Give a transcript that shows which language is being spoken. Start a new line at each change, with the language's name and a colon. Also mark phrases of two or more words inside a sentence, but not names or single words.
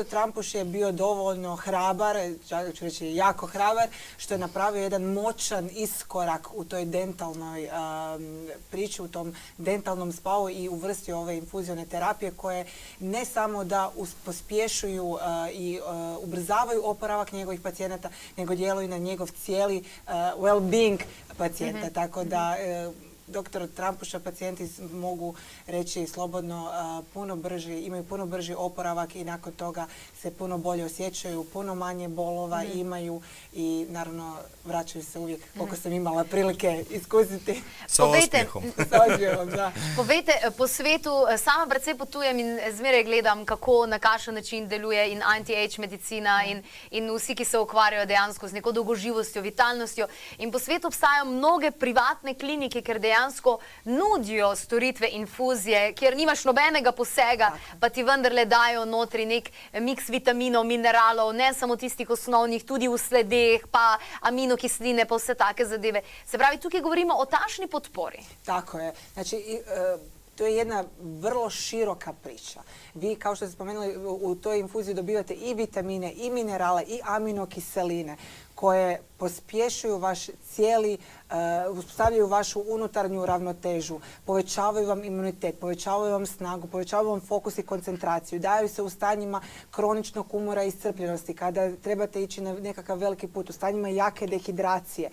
Croatian: Trampuš je bio dovoljno hrabar, ću reći jako hrabar, što je napravio jedan moćan iskorak u toj dentalnoj priči, u tom dentalnom spavu i uvrstio ove infuzione terapije koje ne samo da pospješuju i ubrzavaju oporavak njegovih pacijenata, nego djeluju na njegov cijeli well-being pacijenta. Tako da dr. Trampuša pacijenti mogu reći slobodno imaju puno brži oporavak i nakon toga se puno bolje osjećaju, puno manje bolova imaju i naravno vraćaju se uvijek koliko sam imala prilike iskusiti. Sa osmijehom. Sa osmijehom, da.
Slovenian: Povejte, po svetu, sama predvsej potujem in zmeraj gledam, kako na kakšen način deluje in anti-age medicina in vsi, ki se ukvarjajo dejansko z neko dolgoživostjo, vitalnostjo. In po svetu obstajajo mnoge privatne klinike, ker dejansko nudijo storitve infuzije, kjer nimaš nobenega posega, pa ti vendarle dajo notri nek miks vitaminov, mineralov, ne samo tistih osnovnih, tudi v sledeh, pa aminokisline, pa vse take zadeve. Se pravi, tukaj govorimo o tašni podpori.
Croatian: Tako je. Znači, to je jedna vrlo široka priča. Vi, kao što ste spomenuli, u toj infuziji dobivate i vitamine, i minerale, i aminokiseline koje pospješuju vaš cijeli, uspostavljaju vašu unutarnju ravnotežu, povećavaju vam imunitet, povećavaju vam snagu, povećavaju vam fokus i koncentraciju, daju se u stanjima kroničnog umora i iscrpljenosti, kada trebate ići na nekakav veliki put, u stanjima jake dehidracije.